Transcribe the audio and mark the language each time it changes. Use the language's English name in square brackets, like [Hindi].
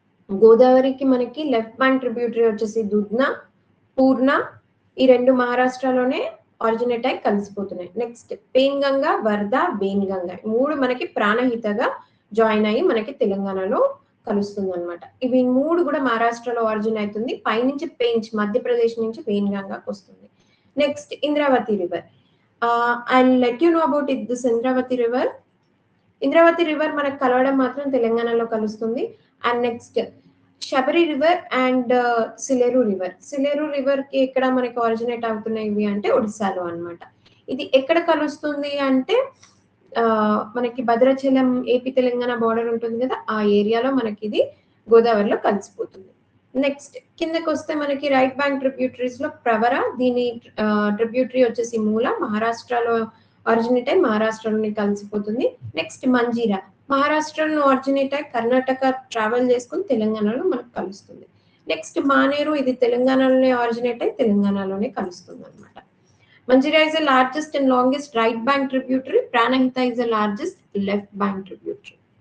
[Telugu] గోదావరికి మనకి left bank tributary వచ్చేసి దుధ్న, పూర్ణ, ఈ రెండు మహారాష్ట్రలోనే ఆరిజినేట్ అయి కలిసిపోతున్నాయి. నెక్స్ట్ పేన్గంగా, వరద, వేన్గంగా, మూడు మనకి ప్రాణహితగా జాయిన్ అయ్యి మనకి తెలంగాణలో కలుస్తుంది అనమాట. ఇవి మూడు కూడా మహారాష్ట్రలో ఆరిజిన్ అవుతుంది. పైనుంచి పేంచ్ మధ్యప్రదేశ్ నుంచి వేన్గంగాకి వస్తుంది. [English] Next Indravati river, I'll let you know about it, this Indravati river. [Telugu] Indravati river మనకు కలవడం మాత్రం తెలంగాణలో కలుస్తుంది. And next Sabari river and Sileru river. Sileru river కి ఎక్కడ మనకి ఆరిజినేట్ అవుతున్నాయి అంటే ఒడిశాలో అన్నమాట. ఇది ఎక్కడ కలుస్తుంది అంటే మనకి భద్రాచలం ఏపీ తెలంగాణ బార్డర్ ఉంటుంది కదా, ఆ ఏరియాలో మనకి ఇది గోదావరిలో కలిసిపోతుంది. నెక్స్ట్ కిందకి వస్తే మనకి రైట్ బ్యాంక్ ట్రిబ్యూటరీస్ లో ప్రవర, దీని ట్రిబ్యూటరీ వచ్చేసి మూల, మహారాష్ట్రలో ఆరిజినేట్ అయి మహారాష్ట్రలోని కలిసిపోతుంది. నెక్స్ట్ మంజీరా, మహారాష్ట్రలో ఆరిజినేట్ అయి కర్ణాటక ట్రావెల్ చేసుకుని తెలంగాణలో మనకు కలుస్తుంది. నెక్స్ట్ మానేరు, ఇది తెలంగాణలోనే ఆరిజినేట్ అయి తెలంగాణలోనే కలుస్తుంది అనమాట. [English] Manjira is the largest and longest right bank tributary. Pranahita is the largest left bank tributary.